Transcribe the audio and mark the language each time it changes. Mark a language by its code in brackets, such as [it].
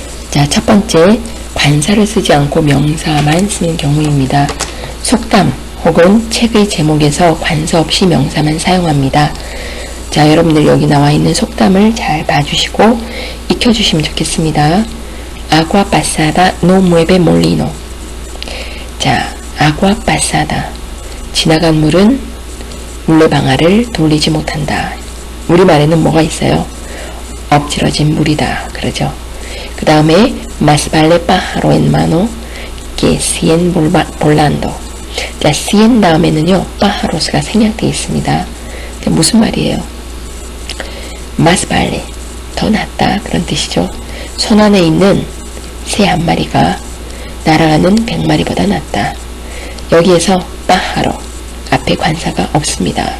[ko] 자, 첫 번째, 관사를 쓰지 않고 명사만 쓰는 경우입니다. 속담 혹은 책의 제목에서 관사 없이 명사만 사용합니다. 자, 여러분들 여기 나와 있는 속담을 잘 봐주시고 익혀주시면 좋겠습니다. [es] Agua pasada no mueve molino. 자, agua pasada. [ko] 지나간 물은 물레방아를 돌리지 못한다. 우리말에는 뭐가 있어요? 엎질러진 물이다. 그러죠. 그 다음에 [es] más vale pájaro en mano que cien volando. [ko] 자, cien 다음에는요, pájaros가 생략되어 있습니다. 무슨 말이에요? [es] más vale, [ko] 더 낫다. 그런 뜻이죠. 손 안에 있는 새 한 마리가 날아가는 100마리보다 낫다. 여기에서 pájaro, 앞에 관사가 없습니다.